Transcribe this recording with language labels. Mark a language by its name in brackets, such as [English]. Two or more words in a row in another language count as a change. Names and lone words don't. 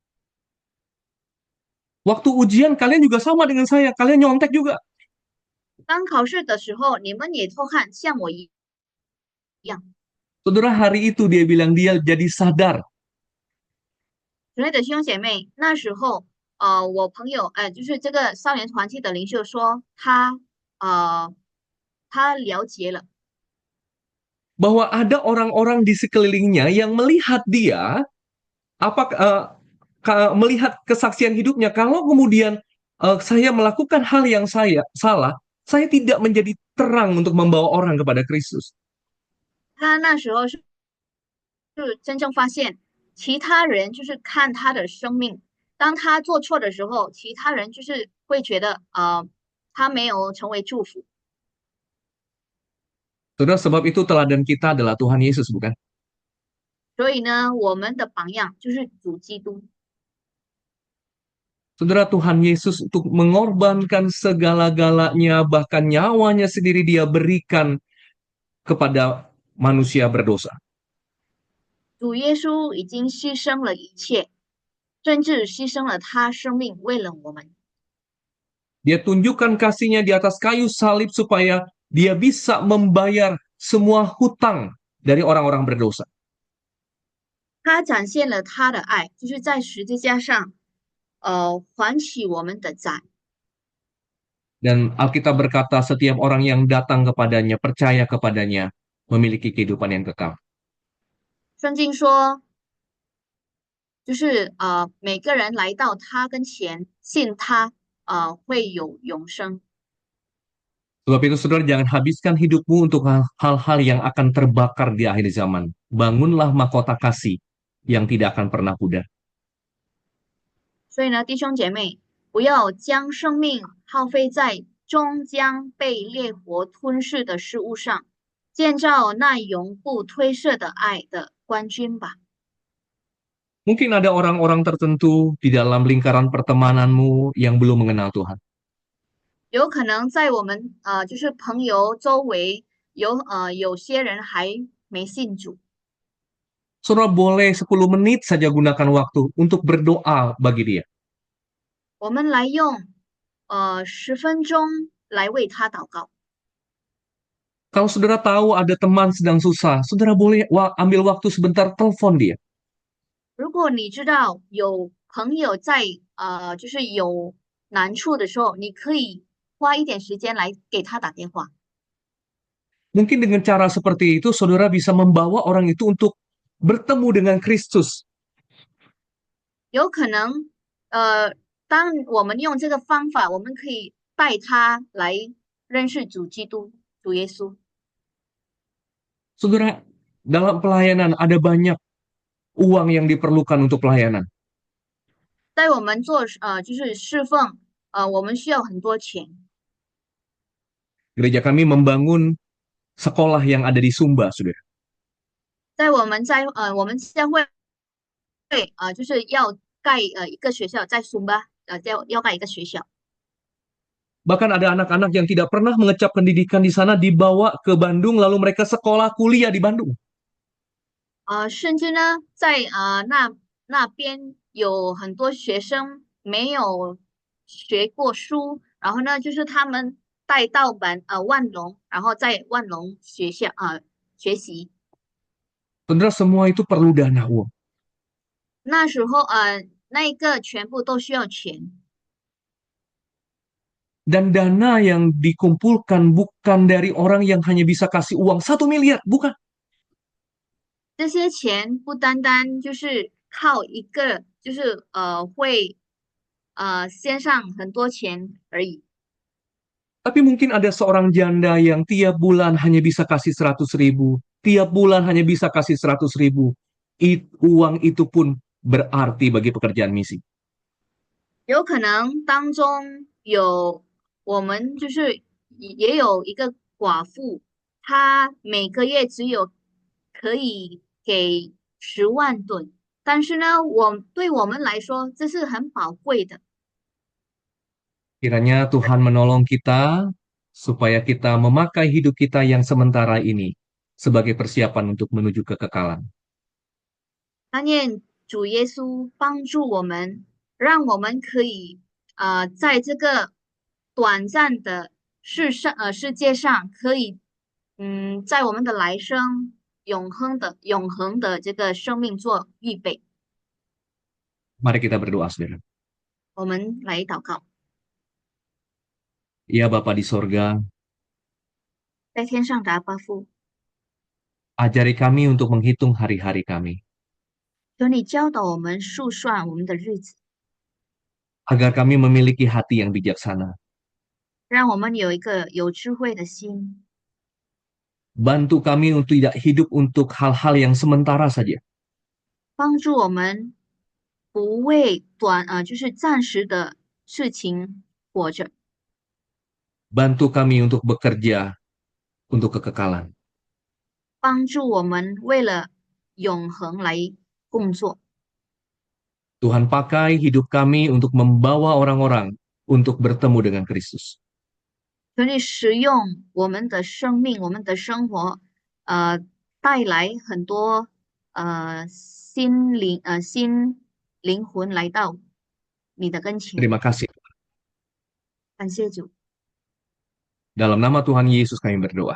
[Indonesian] Waktu ujian kalian juga sama dengan saya, kalian nyontek juga. [Chinese] 当考试的时候，你们也偷看，像我一样。” [Indonesian] Saudara, hari itu dia bilang dia jadi sadar. [Chinese] 亲爱的弟兄姐妹，那时候我朋友就是这个少年团契的领袖说，他了解了。 [Indonesian] Bahwa ada orang-orang di sekelilingnya yang melihat dia, melihat kesaksian hidupnya. Kalau kemudian saya melakukan hal yang salah, saya tidak menjadi terang untuk membawa orang kepada Kristus. [Chinese] 他那时候是真正发现，其他人就是看他的生命，当他做错的时候，其他人就是会觉得他没有成为祝福。 [Indonesian] Saudara, sebab itu teladan kita adalah Tuhan Yesus, bukan? [Chinese] 所以呢，我们的榜样就是主基督。 [Indonesian] Saudara, Tuhan Yesus untuk mengorbankan segala-galanya, bahkan nyawanya sendiri dia berikan kepada manusia berdosa. [Chinese] 主耶稣已经牺牲了一切，甚至牺牲了他生命，为了我们。 [Indonesian] Dia tunjukkan kasihnya di atas kayu salib supaya dia bisa membayar semua hutang dari orang-orang berdosa. [Chinese] 他展现了他的爱，就是在十字架上，还起我们的债。 [Indonesian] Dan Alkitab berkata setiap orang yang datang kepadanya, percaya kepadanya, memiliki kehidupan yang kekal. [Chinese] 圣经说，就是每个人来到他跟前，信他，会有永生。 [Indonesian] Sebab itu saudara jangan habiskan hidupmu untuk hal-hal yang akan terbakar di akhir zaman. Bangunlah mahkota kasih yang tidak akan pernah pudar. [Chinese] 所以呢，弟兄姐妹，不要将生命耗费在终将被烈火吞噬的事物上，建造那永不褪色的爱的冠军吧。 [Indonesian] Mungkin ada orang-orang tertentu di dalam lingkaran pertemananmu yang belum mengenal Tuhan. [Chinese] 有可能在我们就是朋友周围有些人还没信主。 [Indonesian] Saudara boleh 10 menit saja gunakan waktu untuk berdoa bagi dia. [Chinese] 我们来用10分钟来为他祷告。 [Indonesian] Kalau saudara tahu ada teman sedang susah, saudara boleh ambil waktu sebentar telepon dia. [Chinese] 如果你知道有朋友在就是有难处的时候，你可以花一点时间来给他打电话。 [Indonesian] Mungkin dengan cara seperti itu, saudara bisa membawa orang itu untuk bertemu dengan Kristus. [Chinese] 有可能，当我们用这个方法，我们可以带他来认识主基督、主耶稣。 [Indonesian] Saudara, dalam pelayanan ada banyak uang yang diperlukan untuk pelayanan. [Chinese] 在我们做就是侍奉，我们需要很多钱。 [Indonesian] Gereja kami membangun sekolah yang ada di Sumba, saudara. [Chinese] 我们教会就是要盖一个学校，在苏巴要盖一个学校。 [Indonesian] Bahkan ada anak-anak yang tidak pernah mengecap pendidikan di sana dibawa ke Bandung, lalu mereka sekolah kuliah di Bandung. [Chinese] 甚至呢，在那边有很多学生没有学过书，然后呢，就是他们带到万隆，然后在万隆学校学习。 [Indonesian] Saudara, semua itu perlu dana uang. [Chinese] 那时候那一个全部都需要钱。 [Indonesian] Dan dana yang dikumpulkan bukan dari orang yang hanya bisa kasih uang 1 miliar, bukan. [Chinese] 这些钱不单单就是靠一个，就是会先上很多钱而已。 [Indonesian] Tapi mungkin ada seorang janda yang tiap bulan hanya bisa kasih 100.000, tiap bulan hanya bisa kasih 100.000. Uang itu pun berarti bagi pekerjaan misi. [Chinese] 有可能当中有我们就是也有一个寡妇，她每个月只有可以给10万吨，但是呢，对我们来说这是很宝贵的。 [Indonesian] Kiranya Tuhan menolong kita supaya kita memakai hidup kita yang sementara ini sebagai persiapan untuk menuju kekekalan. [Chinese] 但愿主耶稣帮助我们，让我们可以在这个短暂的世界上，可以在我们的来生永恒的这个生命做预备。 [Indonesian] Mari kita berdoa, saudara. [Chinese] 我们来祷告， [Indonesian] Ya Bapa di sorga, [Chinese] 在天上的阿爸父， [Indonesian] ajari kami untuk menghitung hari-hari kami, [Chinese] 求你教导我们数算我们的日子， [Indonesian] agar kami memiliki hati yang bijaksana. [Chinese] 让我们有一个有智慧的心， [Indonesian] Bantu kami untuk tidak hidup untuk hal-hal yang sementara saja. [Chinese] 帮助我们不为就是暂时的事情活着。 [Indonesian] Bantu kami untuk bekerja untuk kekekalan. [Chinese] 帮助我们为了永恒来工作。 [Indonesian] Tuhan pakai hidup kami untuk membawa orang-orang untuk bertemu dengan Kristus. [Chinese] 求你使用我们的生命、我们的生活，带来很多新灵魂来到你的跟前。 [Indonesian] Terima kasih. [Chinese] 感谢主， [Indonesian] Dalam nama Tuhan Yesus kami berdoa.